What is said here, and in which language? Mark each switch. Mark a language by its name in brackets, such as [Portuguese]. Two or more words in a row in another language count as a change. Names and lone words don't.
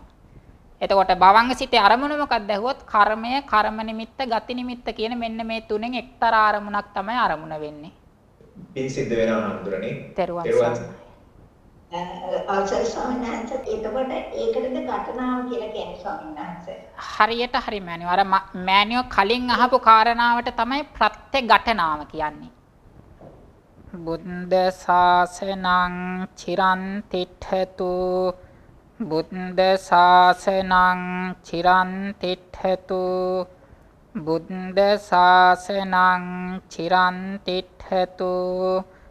[Sinhala] එතකොට භවංග සිතේ අරමුණ මොකක්ද ඇහුවොත් කර්මය, කර්ම නිමිත්ත, ගති නිමිත්ත කියන මෙන්න මේ තුනෙන් එක්තරා අරමුණක් තමයි අරමුණ වෙන්නේ. පින් සිද්ධ වෙනවා නඳුරනේ. තෙරුවන් සරණයි. අවසර ස්වාමීන් වහන්සේ එතකොට ඒකටද ඝටනාව කියලා කියන්නේ ස්වාමීන් වහන්සේ. හරියට හරි මෑනියෝ. අර මෑනියෝ කලින් අහපු කාරණාවට තමයි ප්‍රත්‍ය ඝටනාව කියන්නේ. [Pali] බුද්ධ ශාසනං චිරන් තිට්ඨතු, බුද්ධ ශාසනං චිරන් තිට්ඨතු, බුද්ධ ශාසනං චිරන් තිට්ඨතු.